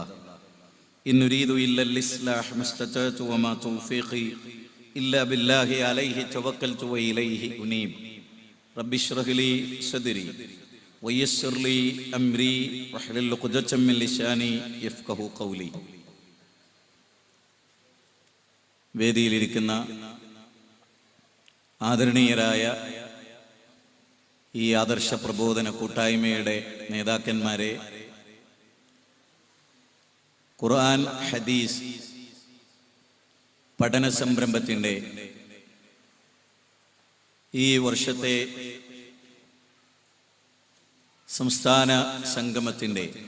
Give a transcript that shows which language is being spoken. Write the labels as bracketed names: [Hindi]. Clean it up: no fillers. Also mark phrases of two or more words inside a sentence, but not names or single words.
[Arabic] إن نريد إلا الإصلاح ما استطعت وما توفيقي إلا بالله عليه توكلت وإليه أنيب. رب اشرح لي صدري ويسر لي أمري واحلل عقدة من لساني يفقهوا قولي. [Malayalam] വേദിയിലിരിക്കുന്ന ആദരണീയരായ ഈ ആദർശ പ്രബോധന കൂട്ടായ്മയുടെ നേതാക്കന്മാരെ, ഖുർആൻ ഹദീസ് പഠന സംരംഭത്തിൻ്റെ ഈ വർഷത്തെ സംസ്ഥാന സംഗമത്തിൻ്റെ